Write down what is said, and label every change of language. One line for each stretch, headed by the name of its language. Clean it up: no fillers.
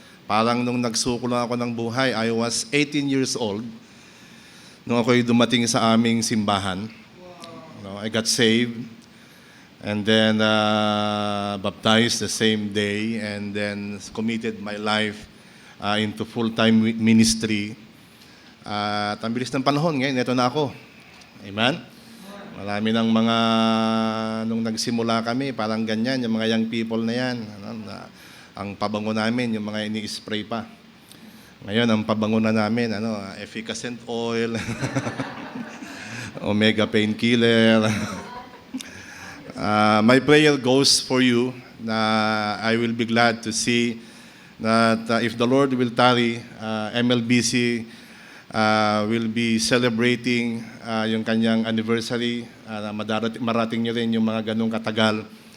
Filipino: Parang nung nagsuko lang ako ng buhay,
English: I was 18 years old.
Filipino: Nung ako'y dumating sa aming simbahan.
English: I got saved. And then baptized the same day. And then committed my life into full-time ministry.
Filipino: At ang bilis ng panahon, ngayon, ito na ako. Amen? Marami ng mga, nung nagsimula kami, parang ganyan, yung mga young people na yan. Ang pabango namin, yung mga ini-spray pa. Ngayon, ang pabango na namin, efficacent oil, omega painkiller.
English: My prayer goes for you na I will be glad to see that if the Lord will tarry, MLBC will be celebrating
Filipino: yung kanyang
English: anniversary.
Filipino: Marating nyo rin yung mga ganong katagal.